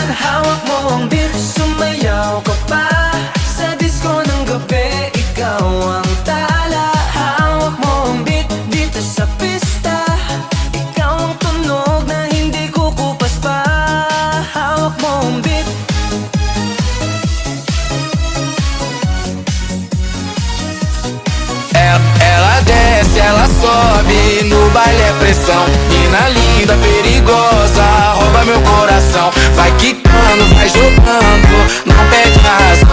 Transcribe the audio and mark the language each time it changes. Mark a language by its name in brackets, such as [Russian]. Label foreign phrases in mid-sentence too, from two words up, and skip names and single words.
[Filipino] Hawak mo ang beat, sumayaw ka pa. Sa disco ng gabi, ikaw ang tala. Hawak mo ang beat dito sa pista. Ikaw ang tunog na hindi kukupas pa. Hawak mo ang beat. [Portuguese] Ela desce, ela sobe, no baile é pressão. Mina linda, perigosa, rouba meu coração. Vai quicando, vai jogando, não perde a razão.